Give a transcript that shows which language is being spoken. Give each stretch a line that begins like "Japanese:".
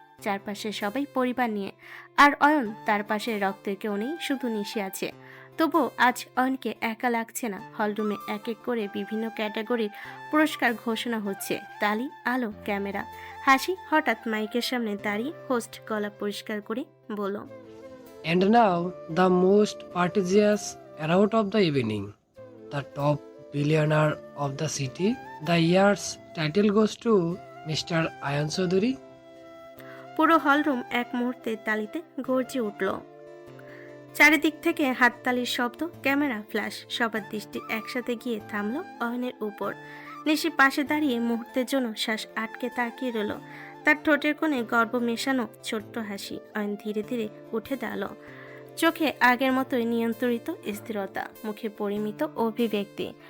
Bangla: চারপাশে সবাই পরিবার নিয়ে, আর অয়ন তার পাশে রক্তের কেউ নেই, শুধু নিশি আছে। তবুও আজ অয়নকে একা লাগছে না। হলরুমে এক এক করে বিভিন্ন ক্যাটাগরির পুরস্কার ঘোষণা হচ্ছে, তালি, আলো, ক্যামেরা, হাসি। হঠাৎ মাইকের সামনে দাঁড়িয়ে হোস্ট গলা পরিষ্কার করে বলল,
English: And now the most prestigious award of the evening, the top billionaire of the city. The year's title goes to Mr. Ayan Chaudhary.
Bangla: পুরো হলরুম এক মুহূর্তে তালিতে গর্জে উঠল। চারিদিক থেকে হাততালির শব্দ, ক্যামেরা, ফ্ল্যাশ, সবার দৃষ্টি একসাথে গিয়ে থামল অয়নের উপর। নিশি পাশে দাঁড়িয়ে মুহূর্তের জন্য শ্বাস আটকে তাকিয়ে রইল। তার ঠোঁটের কোণে গর্ব মেশানো ছোট্ট হাসি। অয়ন ধীরে ধীরে উঠে দাঁড়ালো, চোখে আগের মতোই নিয়ন্ত্রিত স্থিরতা, মুখে পরিমিত অভিব্যক্তি।